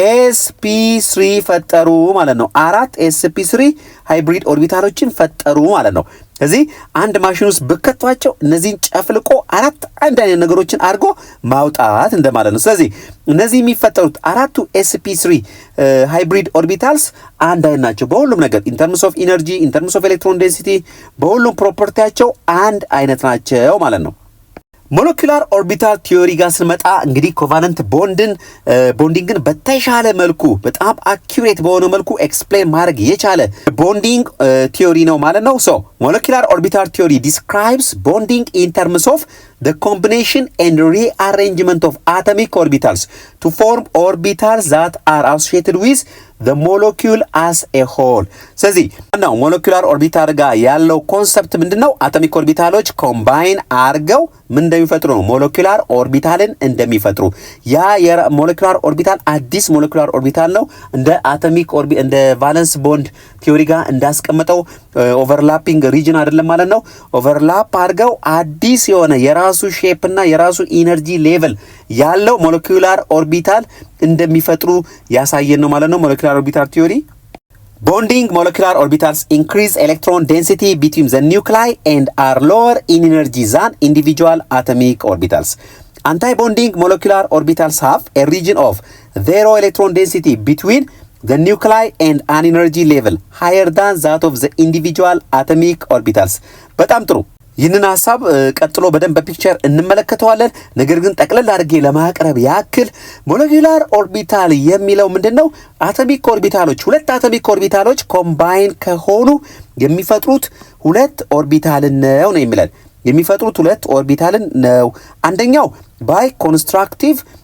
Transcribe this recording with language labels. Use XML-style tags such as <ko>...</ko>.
<am>sp3 ፈጠሩ ማለት ነው። አራት sp3 ሃይብሪድ ኦርቢታሎችን ፈጠሩ ማለት ነው። ስለዚህ አንድ ማሽን ውስጥ በከቷቸው እነዚህን ጨፍልቆ አራት አንድ አይነት ነገሮችን አድርጎ ማውጣት እንደማለት ነው። ስለዚህ እነዚህ የሚፈጠሩት አራቱ sp3 ሃይብሪድ ኦርቢታልስ አንድ አይነት ናቸው በሁሉም ነገር ኢን ተርምስ ኦፍ ኢነርጂ፣ ኢን ተርምስ ኦፍ ኤሌክትሮን ዴንሲቲ፣ በሁሉም ፕሮፐርቲያቸው አንድ አይነት ናቸው ማለት ነው። ሞለኪላር ኦርቢታል ቲዮሪ ጋር ስንመጣ እንግዲህ ኮቫለንት ቦንዲንግን በተሻለ መልኩ በጣም አኪዩሬት በሆነ መልኩ ኤክስፕሌን ማድረግ የቻለ ቦንዲንግ ቲዮሪ ነው ማለት ነው።</am> <en>ሶ ሞለኪላር ኦርቢታል ቲዮሪ ዲስክራይብስ ቦንዲንግ ኢን ተርምስ ኦፍ the combination and rearrangement of atomic orbitals to form orbitals that are associated with the molecule as a whole።</en> <am>ስለዚህ ነው ሞለኪውላር ኦርቢታል ጋር ያለው ኮንሰፕት ምንድነው? አቶሚክ ኦርቢታሎች ኮምባይን አርገው ምን እንደሚፈጥሩ ነው፣ ሞለኪውላር ኦርቢታልን እንደሚፈጥሩ። ያ የሞለኪውላር ኦርቢታል አዲስ ሞለኪውላር ኦርቢታል ነው። እንደ አቶሚክ እንደ ቫለንስ ቦንድ ቲዮሪ ጋር እንዳስቀመጠው ኦቨርላፒንግ ሪጅን አይደለም ማለት ነው። ኦቨርላፕ አርገው አዲስ የሆነ የራሱ ሼፕ እና የራሱ ኢነርጂ ሌቭል ያለው ሞለኪውላር ኦርቢታል እንደሚፈጥሩ ያሳየን ነው ማለት ነው ሞለኪውላር ኦርቢታል ቲዮሪ።</am> <en>Bonding molecular orbitals increase electron density between the nuclei and are lower in energy than individual atomic orbitals. Anti-bonding molecular orbitals have a region of zero electron density between the nuclei and an energy level higher than that of the individual atomic orbitals.</en> <am>በጣም ጥሩ። ይህንን ሐሳብ ቀጥሎ በደንብ በፒክቸር እንመለከተዋለን። ነገር ግን ጠቅለል አድርጌ ለማቅረብ ያክል ሞለኪውላር ኦርቢታል የሚለው ምንድነው? አቶሚክ ኦርቢታሎች ሁለት አቶሚክ ኦርቢታሎች ኮምባይን ከሆኑ የሚፈጥሩት ሁለት ኦርቢታልን ነው የሚለን። የሚፈጥሩት ሁለት ኦርቢታልን ነው። አንደኛው ባይ ኮንስትራክቲቭ</am>